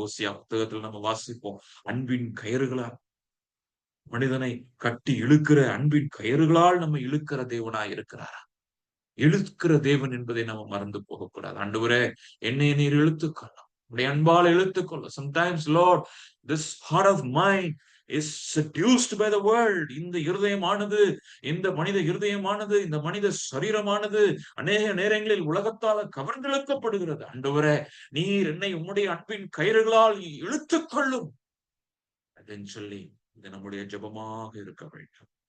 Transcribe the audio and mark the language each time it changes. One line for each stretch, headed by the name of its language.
Tamil: ஓசியா புத்தகத்துல நம்ம வாசிப்போம், அன்பின் கயிறுகளா மனிதனை கட்டி இழுக்கிற அன்பின் கயிறுகளால் நம்ம இழுக்கிற தேவனா இருக்கிறார். இழுக்கிற தேவன் என்பதை நம்ம மறந்து போகக்கூடாது. ஆண்டவரே, என்னை நீர் இழுத்துக்கொள்ளும், உடைய அன்பால் இழுத்துக்கொள்ளும்.
English: Sometimes Lord, this heart of mine is seduced by the world.
Tamil: இந்த இருதயமானது, இந்த மனித இருதயமானது, இந்த மனித சரீரமானது அநேக நேரங்களில் உலகத்தால் கவர்ந்தெழுக்கப்படுகிறது. ஆண்டவரே, நீர் என்னை உம்முடைய அன்பின் கயிறுகளால் இழுத்துக்கொள்ளும் அப்படின்னு சொல்லி இது நம்முடைய ஜெபமாக இருக்க வேண்டும்.